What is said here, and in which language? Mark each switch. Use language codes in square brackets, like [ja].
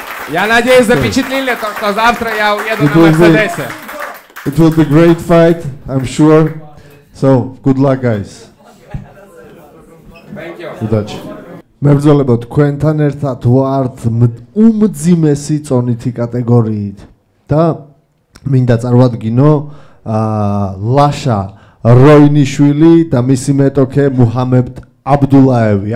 [ru] Я надеюсь, запечатлели то, что завтра я уеду на Мерседесе. [en] It will be great fight, I'm sure. So, good luck, guys. Thank you. [ru] Удачи. [ka] მებრძოლებო, თქვენთან ერთად ვართ უმძიმესი წონითი კატეგორიით და მინდა წარვადგინო ლაშა როინიშვილი და მისი მეტოქე მუჰამედ აბდულაევი.